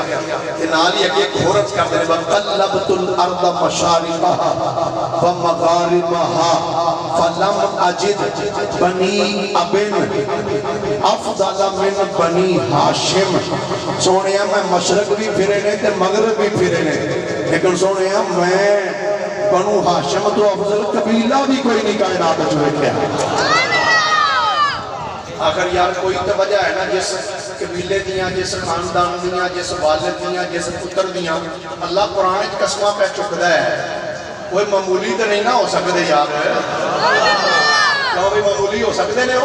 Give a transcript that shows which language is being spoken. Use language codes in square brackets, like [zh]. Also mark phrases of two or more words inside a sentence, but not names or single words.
[pa] تے نال ہی اگے ایک عورت کر دے [ar] وقلبت الارض مشارقها ومغاربها فلم اجد بنی ابن افضل من بنی ہاشم۔ [pa] سونیا میں مشرق بھی پھرے نے تے مغرب بھی پھرے نے لیکن سونیا میں بنو ہاشم تو افضل قبیلہ بھی کوئی نہیں کائنات وچ ویکھیا۔ آخر یار کوئی تو وجہ ہے نا جس قبیلے دیاں جس خاندان دیاں جس والد دیاں جس پتر دیاں اللہ قرآن ایک قسمہ پہ چکدہ ہے، کوئی معمولی تو نہیں نہ ہو سکتے یار، کیوں بھی معمولی ہو سکتے نے ہو؟